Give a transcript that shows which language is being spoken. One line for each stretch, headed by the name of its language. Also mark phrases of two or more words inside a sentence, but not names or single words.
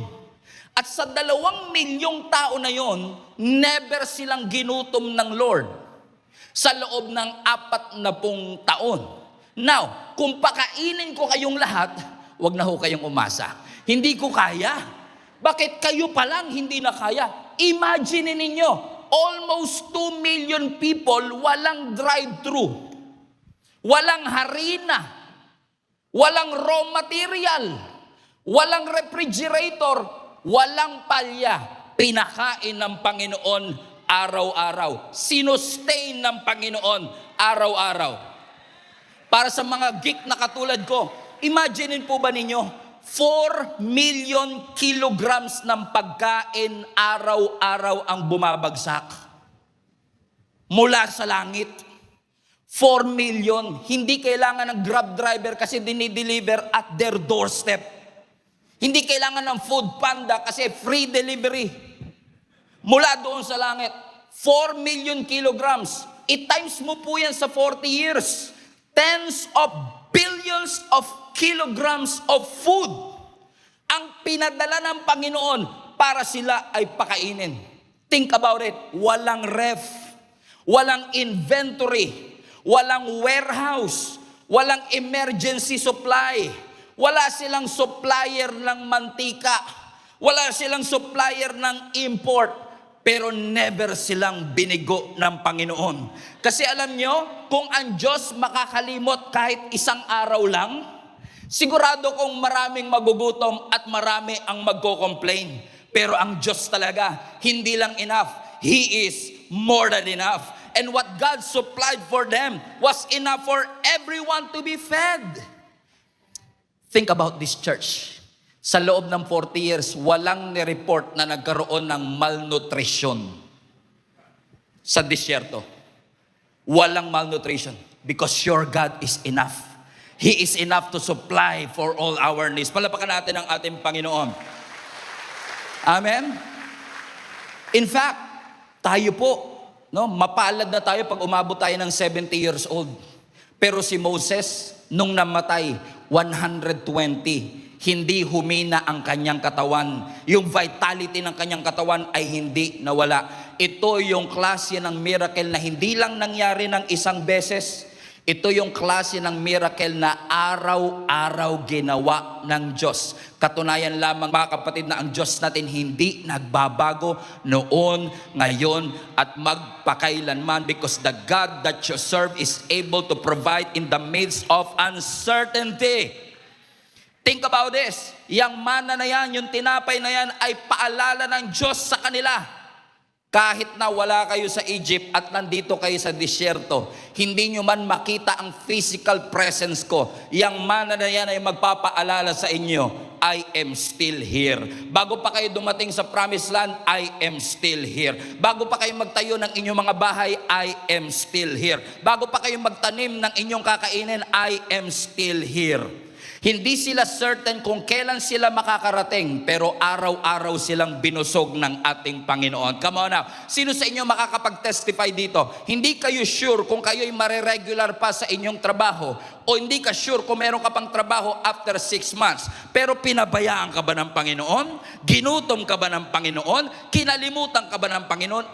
Filipino: At sa 2 milyong tao na yon, never silang ginutom ng Lord sa loob ng 40 taon. Now, kung pakainin ko kayong lahat, wag na ho kayong umasa. Hindi ko kaya. Bakit kayo pa lang hindi na kaya? Imagine ninyo,
English: almost 2 million people
Filipino: walang drive-thru, walang harina, walang
English: raw material,
Filipino: walang refrigerator, walang palya. Pinakain ng Panginoon araw-araw. Sinustain ng Panginoon araw-araw. Para sa mga geek na katulad ko, imagine po ba ninyo,
English: 4 million kilograms
Filipino: ng pagkain araw-araw ang bumabagsak mula sa langit. 4 million. Hindi kailangan ng Grab driver kasi dinideliver
English: at their doorstep.
Filipino: Hindi kailangan ng Food Panda kasi
English: free delivery.
Filipino: Mula doon sa langit.
English: 4 million kilograms.
Filipino: I-times mo po yan sa 40 years.
English: Tens of billions of kilograms of food
Filipino: ang pinadala ng Panginoon para sila ay pakainin. Think about it. Walang ref, walang inventory, walang warehouse, walang
English: emergency supply,
Filipino: wala silang supplier ng mantika, wala silang supplier ng import, pero never silang binigo ng Panginoon. Kasi alam nyo, kung ang Diyos makakalimot kahit isang araw lang, sigurado kong maraming magugutom at marami ang magko-complain. Pero ang Diyos talaga, hindi lang enough.
English: He is more than enough. And what God supplied for them was enough for everyone to be fed. Think about this church.
Filipino: Sa loob ng 40 years, walang nireport na nagkaroon ng malnutrition sa disyerto.
English: Walang malnutrition because your God is enough. He is enough to supply for all our needs.
Filipino: Palapakan natin ang ating Panginoon. Amen?
English: In fact,
Filipino: tayo po, no, mapalad na tayo pag umabot tayo ng
English: 70 years old.
Filipino: Pero si Moses, nung namatay, 120, hindi humina ang kanyang katawan. Yung vitality ng kanyang katawan ay hindi nawala. Ito yung klase ng miracle na hindi lang nangyari ng isang beses. Ito yung klase ng miracle na araw-araw ginawa ng Diyos. Katunayan lamang mga kapatid na ang Diyos natin hindi nagbabago noon, ngayon, at magpakailanman,
English: because the God that you serve is able to provide in the midst of uncertainty. Think about this.
Filipino: Yang mana na yan, yung tinapay na yan ay paalala ng Diyos sa kanila. Kahit na wala kayo sa Egypt at nandito kayo sa disyerto, hindi nyo man makita ang
English: physical presence
Filipino: ko. Yang mana na yan ay magpapaalala sa inyo,
English: I am still here.
Filipino: Bago pa kayo dumating sa
English: promised land, I am still here.
Filipino: Bago pa kayo magtayo ng inyong mga bahay,
English: I am still here.
Filipino: Bago pa kayo magtanim ng inyong kakainin,
English: I am still here.
Filipino: Hindi sila certain kung kailan sila makakarating, pero araw-araw silang binusog ng ating Panginoon.
English: Come on now.
Filipino: Sino sa inyo makakapag-testify dito? Hindi kayo sure kung kayo'y mareregular pa sa inyong trabaho, o hindi ka sure kung meron ka pang trabaho
English: after 6 months.
Filipino: Pero pinabayaan ka ba ng Panginoon? Ginutom ka ba ng Panginoon? Kinalimutan ka ba ng Panginoon?